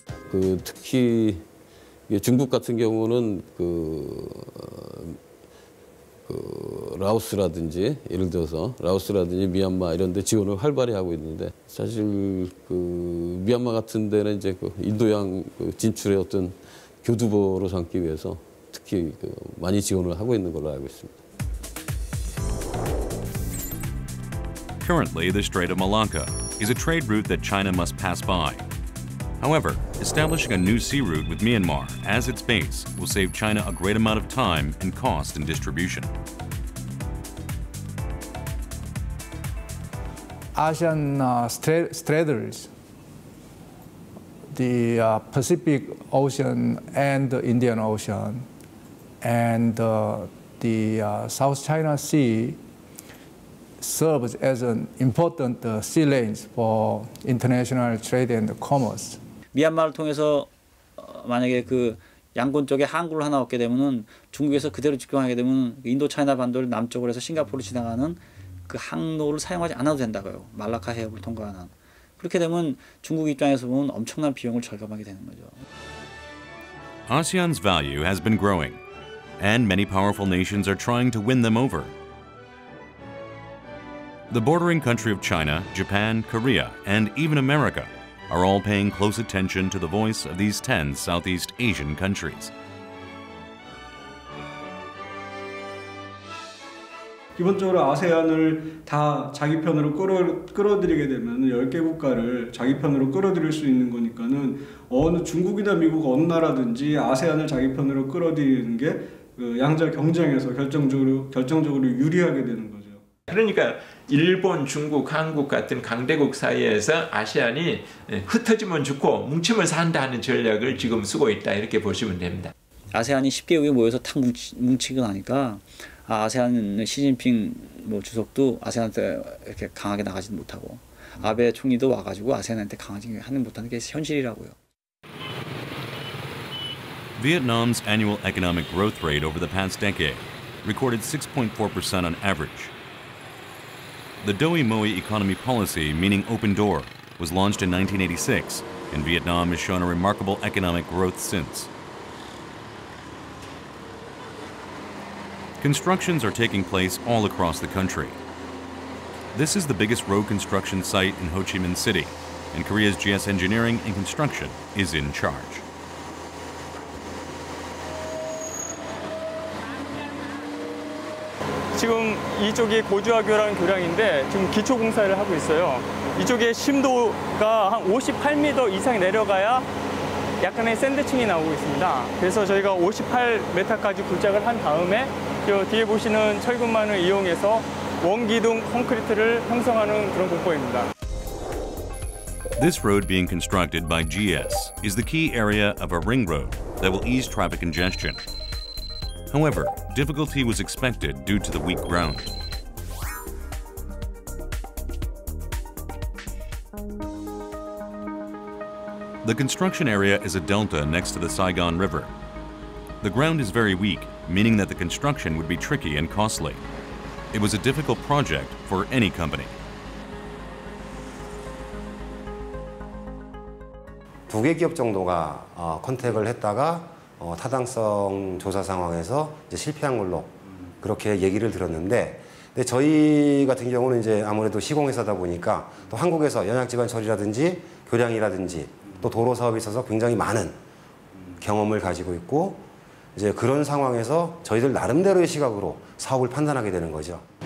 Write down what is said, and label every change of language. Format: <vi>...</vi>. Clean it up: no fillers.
<ko>그 특히 중국 같은 경우는 라오스라든지 예를 들어서 라오스라든지 미얀마 이런 데 지원을 활발히 하고 있는데 사실 미얀마 같은 데는 이제 인도양 진출의 어떤 교두보로 삼기 위해서 특히 많이 지원을 하고 있는 걸로 알고 있습니다.</ko> <en>Currently, the Strait of Malacca is a trade route that China must pass by. However, establishing a new sea route with Myanmar as its base will save China a great amount of time and cost in distribution. ASEAN straddles the Pacific Ocean and the Indian Ocean, and the South China Sea serves as an important sea lanes for international trade and commerce.</en> <ko>미얀마를 통해서 만약에 그 양곤 쪽에 항구를 하나 얻게 되면은 중국에서 그대로 직경하게 되면 인도 차이나 반도를 남쪽으로 해서 싱가포르로 지나가는 그 항로를 사용하지 않아도 된다고요. 말라카 해협을 통과하는. 그렇게 되면 중국 입장에서 보면 엄청난 비용을 절감하게 되는 거죠.</ko> <en>ASEAN's value has been growing, and many powerful nations are trying to win them over. The bordering country of China, Japan, Korea, and even America are all paying close attention to the voice of these 10 Southeast Asian countries.</en> <ko>기본적으로 아세안을 다 자기 편으로 끌어들이게 되면 10개 국가를 자기 편으로 끌어들일 수 있는 거니까는 어느 중국이나 미국 어느 나라든지 아세안을 자기 편으로 끌어들이는 게 양자 경쟁에서 결정적으로 유리하게 되는 거죠. 그러니까 일본, 중국, 한국 같은 강대국 사이에서 아세안이 흩어지면 죽고 뭉치면 산다 하는 전략을 지금 쓰고 있다 이렇게 보시면 됩니다. 아세안이 10개국이 모여서 탁 뭉치고 나니까 아세안 시진핑 주석도 아세안한테 이렇게 강하게 나가지 못하고 아베 총리도 와가지고 아세안한테 강하게 하는 못하는 게 현실이라고요.</ko> <en>Vietnam's annual economic growth rate over the past decade recorded 6.4% on average. The Doi Moi economy policy, meaning open door, was launched in 1986, and Vietnam has shown a remarkable economic growth since. Constructions are taking place all across the country. This is the biggest road construction site in Ho Chi Minh City, and Korea's GS Engineering and Construction is in charge.</en> <ko>지금 이쪽이 고주하교라는 교량인데 지금 기초 공사를 하고 있어요. 이쪽에 심도가 한 58m 이상 내려가야 약간의 샌드층이 나오고 있습니다. 그래서 저희가 58m까지 굴착을 한 다음에 저 뒤에 보시는 철근만을 이용해서 원기둥 콘크리트를 형성하는 그런 공법입니다.</ko> <en>This road being constructed by GS is the key area of a ring road that will ease traffic congestion. However, difficulty was expected due to the weak ground. The construction area is a delta next to the Saigon River. The ground is very weak, meaning that the construction would be tricky and costly. It was a difficult project for any company.</en> <ko>두 개 기업 정도가 컨택을 했다가 타당성 조사 상황에서 이제 실패한 걸로 그렇게 얘기를 들었는데, 근데 저희 같은 경우는 이제 아무래도 시공회사다 보니까 또 한국에서 연약지반 처리라든지 교량이라든지 또 도로 사업에 있어서 굉장히 많은 경험을 가지고 있고, 이제 그런 상황에서 저희들 나름대로의 시각으로 사업을 판단하게 되는 거죠.</ko>